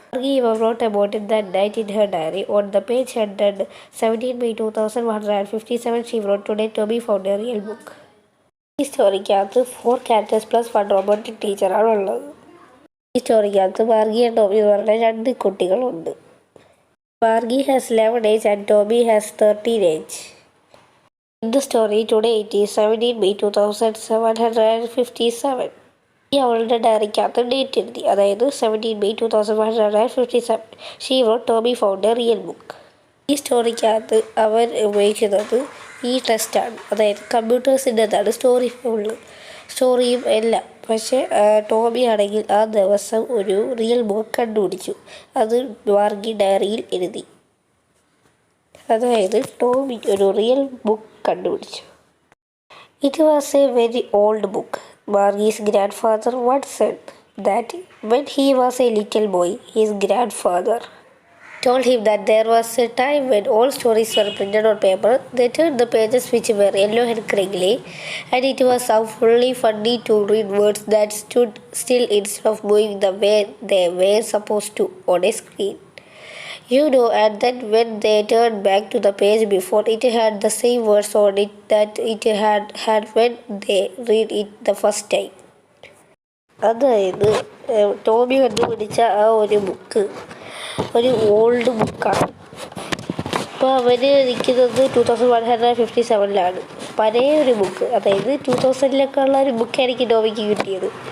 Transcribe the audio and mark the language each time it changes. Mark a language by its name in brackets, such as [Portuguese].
[English] Eva wrote about it that night in her diary. On the page headed 17 May 2157, she wrote, "Today Toby found a real book." [Malayalam] ഈ സ്റ്റോറിക്കകത്ത് [English] 4 characters plus 1 robotic [Malayalam] ടീച്ചറാണ് ഉള്ളത്. ഈ സ്റ്റോറിക്കകത്ത് Margi and Toby എന്ന് പറഞ്ഞ 2 കുട്ടികളുണ്ട്. Margi has [English] 11 age and Toby has 13 age. In the story, today it is 17 May 2757. [Malayalam] ഈ അവളുടെ ഡയറിക്കകത്ത് date എഴുതി, അതായത് 17 May 2157. [English] She wrote Tommy found a real book. [Malayalam] ഈ സ്റ്റോറിക്കകത്ത് അവർ ഉപയോഗിക്കുന്നത് ഈ ടെസ്റ്റാണ്, അതായത് കമ്പ്യൂട്ടേഴ്സിൻ്റെതാണ് സ്റ്റോറി ഫുള്ള്, സ്റ്റോറിയും എല്ലാം. പക്ഷേ ടോബി ആണെങ്കിൽ ആ ദിവസം ഒരു റിയൽ ബുക്ക് കണ്ടുപിടിച്ചു. അത് മാർഗി ഡയറിയിൽ എഴുതി. അതായത് ടോബി ഒരു റിയൽ ബുക്ക് കണ്ടുപിടിച്ചു. [English] It was a very old book. Margie's grandfather once said that when he was a little boy, his grandfather told him that there was a time when all stories were printed on paper. They turned the pages which were yellow and crinkly, and it was so fully funny to read words that stood still instead of moving the way they were supposed to on a screen. You know, and then when they turned back to the page before, it had the same words on it that it had when they read it the first time. [Malayalam] അതായത് Toby കണ്ടുപിടിച്ച ആ ഒരു book ഒരു old ബുക്കാണ്. അപ്പോൾ അവന് നിൽക്കുന്നത് 2157 പഴയ ഒരു ബുക്ക്, അതായത് 2000 ഉള്ള ഒരു ബുക്കായിരിക്കും ടോബിക്ക് കിട്ടിയത്.